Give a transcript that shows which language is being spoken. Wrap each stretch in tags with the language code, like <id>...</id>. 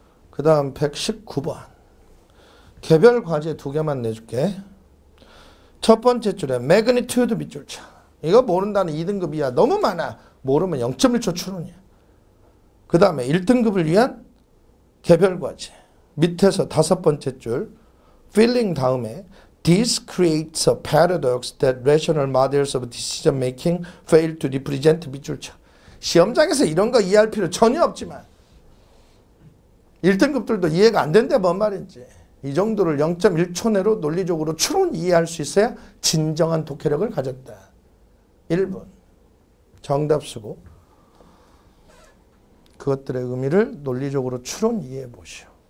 <ko>그 다음 119번. 개별 과제 2개만 내줄게. 첫 번째 줄에 magnitude 밑줄 쳐. 이거 모른다는 2등급 이하 너무 많아. 모르면 0.1초 추론이야. 그 다음에 1등급을 위한 개별 과제. 밑에서 5번째 줄</ko> <en>filling</en> <ko>다음에</ko> <en>This creates a paradox that rational models of decision making fail to represent</en> <ko>밑줄 쳐. 시험장에서 이런 거 이해할 필요 전혀 없지만 1등급들도 이해가 안 된대 뭔 말인지. 이 정도를 0.1초 내로 논리적으로 추론 이해할 수 있어야 진정한 독해력을 가졌다. 1번. 정답 쓰고 그것들의 의미를 논리적으로 추론 이해해 보시오.</ko>